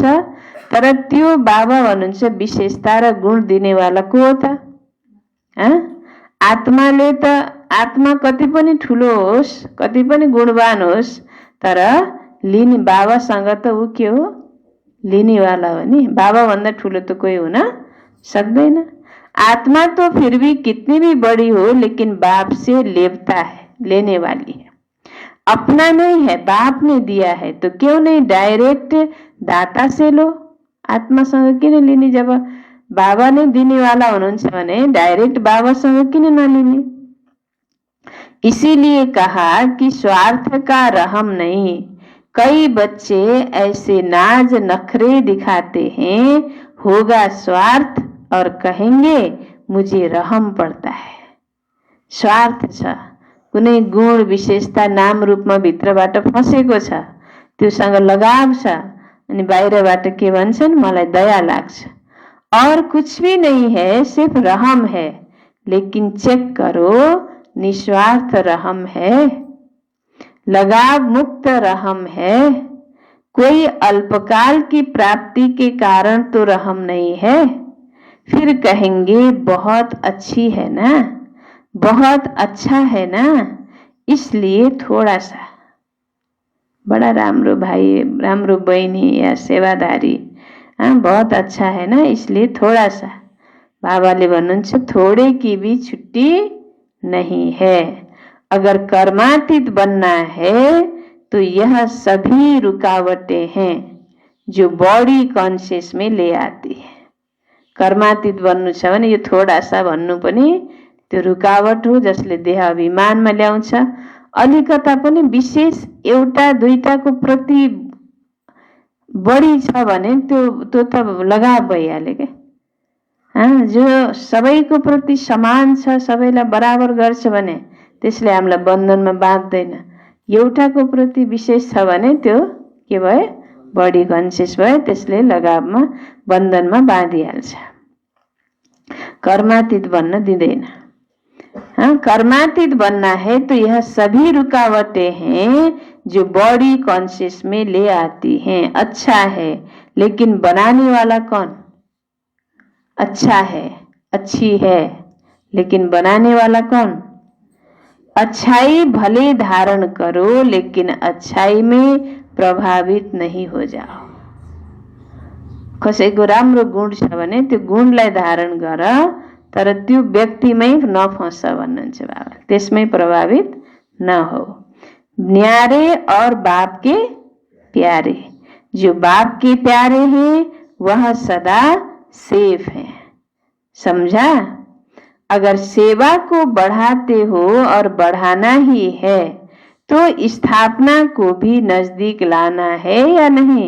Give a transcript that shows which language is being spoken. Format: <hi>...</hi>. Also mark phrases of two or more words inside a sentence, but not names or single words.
<ne>तर त्यो बाबा भन्नुहुन्छ विशेषता र गुण दिनेवाला को हो त? आत्माले त, आत्मा कति पनि ठुलो होस्, कति पनि गुणवान होस्, तर लिने बाबासँग त ऊ के हो? लिनेवाला हो नि। बाबा भन्दा ठुलो</ne> <hi>तो कोई</hi> <ne>हुन सक्दैन।</ne> <hi>आत्मा तो फिर भी कितनी भी बड़ी हो, लेकिन बाप से लेता है, लेने वाली है। अपना नहीं है, बाप ने दिया है, तो क्यों नहीं डायरेक्ट दाता से लो?</hi> <ne>आत्मासँग किन लिने? जब बाबा ने दिने वाला हुनुहुन्छ भने डायरेक्ट बाबासँग किन नलिने?</ne> <hi>इसीलिए कहा कि स्वार्थ का रहम नहीं। कई बच्चे ऐसे नाज नखरे दिखाते हैं, होगा स्वार्थ और कहेंगे मुझे रहम पड़ता है।</hi> <ne>स्वार्थ छ, कुनै गुण विशेषता नाम रूपमा भित्रबाट फसेको छ, त्योसँग लगाव छ, अनि बाहिरबाट के भन्छन्? मलाई दया लाग्छ।</ne> <hi>और कुछ भी नहीं है, सिर्फ रहम है। लेकिन चेक करो, निस्वार्थ रहम है, लगाव मुक्त रहम है। कोई अल्पकाल की प्राप्ति के कारण तो रहम नहीं है। फिर कहेंगे बहुत अच्छी है ना, बहुत अच्छा है ना, इसलिए थोड़ा सा। बड़ा</hi> <ne>राम्रो भाई, राम्रो बहिनी</ne> <hi>या सेवादारी, बहुत अच्छा है ना, इसलिए थोड़ा सा।</hi> <ne>बाबाले भन्नुहुन्छ</ne> <hi>थोड़े की भी छुट्टी नहीं है। अगर कर्मातीत बनना है तो यह सभी रुकावटें हैं जो बॉडी कॉन्शियस में ले आती है।</hi> <ne>कर्मातीत बन्नु छ भने यो</ne> <hi>थोड़ा सा</hi> <ne>भन्नु पनि त्यो रुकावट हो, जसले देह अभिमानमा ल्याउँछ। अलिकता पनि विशेष एउटा दुईटाको प्रति बढी छ भने त्यो त लगाव भइहाल्यो के। जो सबैको प्रति समान छ, सबैलाई बराबर गर्छ भने त्यसले हामीलाई बन्धनमा बाँध्दैन। एउटाको प्रति विशेष छ भने त्यो के भयो? बढी कन्सियस भयो, त्यसले लगावमा, बन्धनमा बाँधिहाल्छ। कर्मातीत बन्न दिँदैन।</ne> <hi>कर्मातीत बनना है तो यह सभी रुकावटें हैं जो बॉडी कॉन्शियस में ले आती हैं। अच्छा है, लेकिन बनाने वाला कौन? अच्छा है, अच्छी है, लेकिन बनाने वाला कौन? अच्छाई भले धारण करो, लेकिन अच्छाई में प्रभावित नहीं हो जाओ।</hi> <ne>कसैको राम्रो गुण छ भने त्यो गुणलाई धारण गर, तर त्यो व्यक्तिमै नफस भन्नुहुन्छ बाबा, त्यसमै प्रभावित न हो।</ne> <hi>न्यारे और बाप के प्यारे, जो बाप के प्यारे हैं वह सदा सेफ है। समझा? अगर सेवा को बढ़ाते हो और बढ़ाना ही है तो स्थापना को भी नजदीक लाना है या नहीं?</hi>